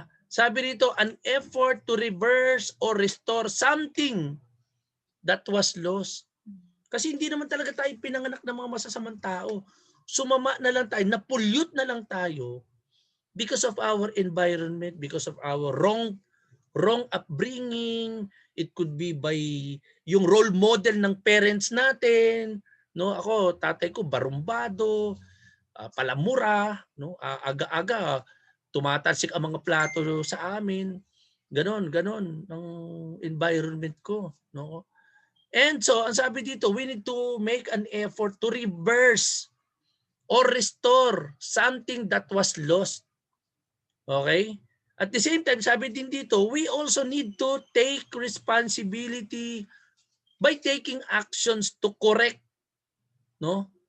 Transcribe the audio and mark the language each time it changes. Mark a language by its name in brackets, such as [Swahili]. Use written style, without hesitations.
[English] Sabi rito, an effort to reverse or restore something that was lost. [Filipino] Kasi hindi naman talaga tayo pinanganak ng mga masasamang tao. Sumama na lang tayo, [English] na-pollute na lang tayo because of our environment, because of our wrong upbringing. It could be by yung role model ng parents natin. [Filipino] No, ako, tatay ko barumbado, palamura, no, aga-aga tumatalsik ang mga plato sa amin. Ganon ang environment ko, no? [English] And so, [Filipino] ang sabi dito, [English] we need to make an effort to reverse or restore something that was lost. Okay? At the same time, [Filipino] sabi din dito, [English] we also need to take responsibility by taking actions to correct, no?